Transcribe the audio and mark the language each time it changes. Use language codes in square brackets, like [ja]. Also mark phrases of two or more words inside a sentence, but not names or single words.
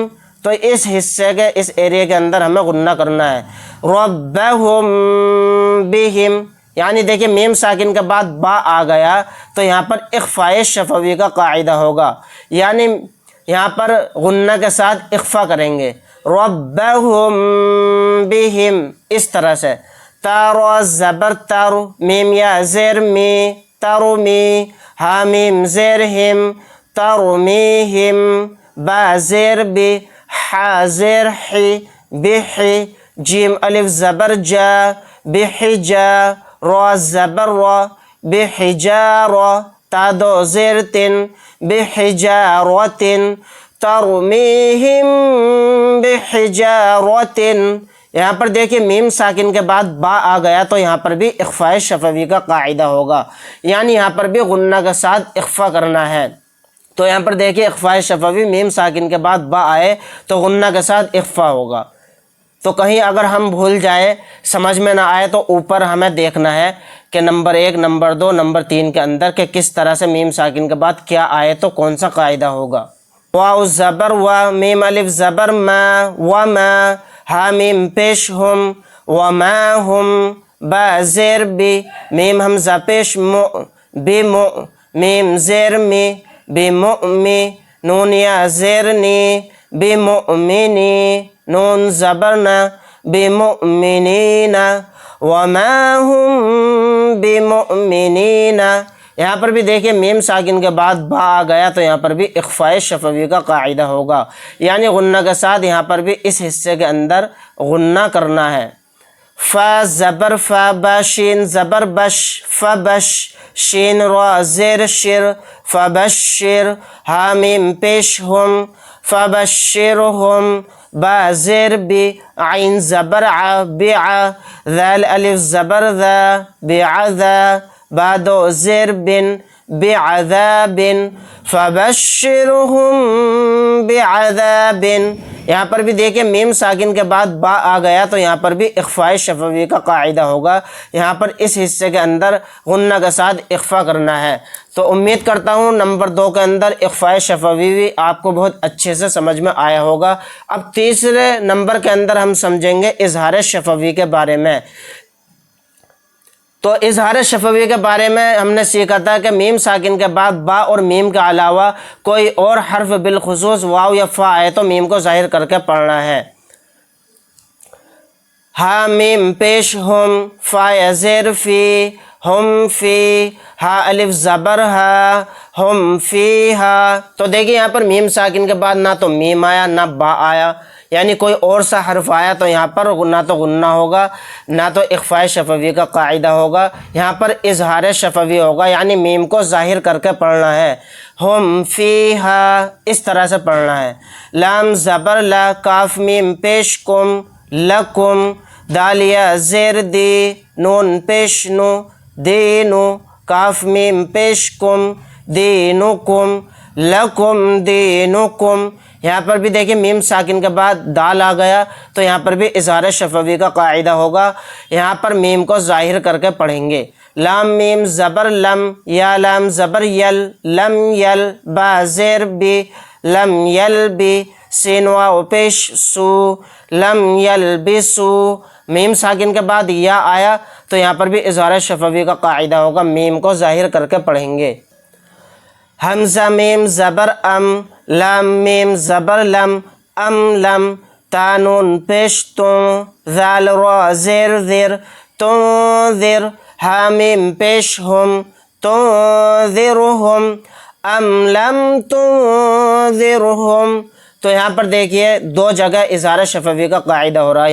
[ur] تو اس حصے کے، اس ایریا کے اندر ہمیں غنہ کرنا ہے، ربہم بہم، یعنی دیکھیں میم ساکن کے بعد با آ گیا تو یہاں پر اخفائے شفوی کا قاعدہ ہوگا، یعنی یہاں پر غنہ کے ساتھ اخفا کریں گے، ربہم بہم، اس طرح سے۔ تارو زبر تارو، میم یا زیر می، ترمی، ہا میم زیر ہم، ترمیہم، با زیر بی، حا زیر حی، بحی، جیم الف زبر جا، بحجا، را زبر را، بحجارہ، تا دو زیر تن، [ar] بحجارۃ، ترمیہم بحجارۃ۔ [ur] یہاں پر دیکھیں میم ساکن کے بعد با آ گیا تو یہاں پر بھی اخفائے شفوی کا قاعدہ ہوگا، یعنی یہاں پر بھی غنہ کے ساتھ اخفا کرنا ہے۔ تو یہاں پر دیکھیں اخفائے شفوی میم ساکن کے بعد با آئے تو غنہ کے ساتھ اخفا ہوگا۔ تو کہیں اگر ہم بھول جائے، سمجھ میں نہ آئے تو اوپر ہمیں دیکھنا ہے کہ نمبر 1، نمبر 2، نمبر 3 کے اندر کہ کس طرح سے میم ساکن کے بعد کیا آئے تو کون سا قاعدہ ہوگا۔ واو زبر و، میم الف زبر ما، وما، ہا میم پیش ہم، وما ہم، با زیر بی، میم حمزہ پیش مو، بمو، میم زیر می، بمؤمی، نون یا زیر نی، بمؤمنی، نون زبر نا، بمؤمنین، [ar] وما ہم بمؤمنین۔ [ur] یہاں پر بھی دیکھیں میم ساکن کے بعد با آ گیا تو یہاں پر بھی اخفائے شفوی کا قاعدہ ہوگا، یعنی غنہ کے ساتھ یہاں پر بھی اس حصے کے اندر غنہ کرنا ہے۔ فا زبر فا، با شین زبر بش، فبش، شین را زیر شر، فبشر، ہا میم پیش ہم، فبشرہم، با زیر بی، عین زبر ع، بعا، ذال الف زبر ذا، بعذا، با دو زیر بن، بعذاب، [ar] فبشرہم بعذاب۔ [ur] یہاں پر بھی دیکھیں میم ساکن کے بعد با آ گیا تو یہاں پر بھی اخفائے شفوی کا قاعدہ ہوگا، یہاں پر اس حصے کے اندر غنہ کے ساتھ اخفا کرنا ہے۔ تو امید کرتا ہوں نمبر 2 کے اندر اخفائے شفوی بھی آپ کو بہت اچھے سے سمجھ میں آیا ہوگا۔ اب تیسرے نمبر کے اندر ہم سمجھیں گے اظہار شفوی کے بارے میں۔ تو اظہار شفوی کے بارے میں ہم نے سیکھا تھا کہ میم ساکن کے بعد با اور میم کے علاوہ کوئی اور حرف بالخصوص واو یا فا آئے تو میم کو ظاہر کر کے پڑھنا ہے۔ ہا میم پیش ہم، فا یا زیر فی، ہم فی، ہا الف زبر ہا، ہم فی ہا. تو دیکھیے یہاں پر میم ساکن کے بعد نہ تو میم آیا نہ با آیا، یعنی کوئی اور سا حرف آیا تو یہاں پر نہ تو غنہ ہوگا نہ تو اخفائے شفوی کا قاعدہ ہوگا، یہاں پر اظہار شفوی ہوگا، یعنی میم کو ظاہر کر کے پڑھنا ہے. ہم فیہا اس طرح سے پڑھنا ہے. لام زبر لا، کاف میم پیش کم، لکم، دال یا زیر دی، نون پیش نو، دینو، کاف میم پیش کم، دینکم، لکم دینکم. یہاں پر بھی دیکھیے میم ساکن کے بعد دال آ گیا تو یہاں پر بھی اظہار شفوی کا قاعدہ ہوگا، یہاں پر میم کو ظاہر کر کے پڑھیں گے. لام میم زبر لم، یا لام زبر یل، لم یل، با زیر بی، لم یل بی، سین واو پیش سو، لم یل بسو. میم ساکن کے بعد یا آیا تو یہاں پر بھی اظہار شفوی کا قاعدہ ہوگا، میم کو ظاہر کر کے پڑھیں گے. ہمزہ میم زبر ام، لام میم زبر لم، ام لم، تا نون پیش تم، ذال را زیر ذر، تنذر، ہا میم پیش ہم، تنذرہم، ام لم تنذرہم. تو یہاں پر دیکھیے دو جگہ اظہار شفوی کا قاعدہ ہو رہا ہے.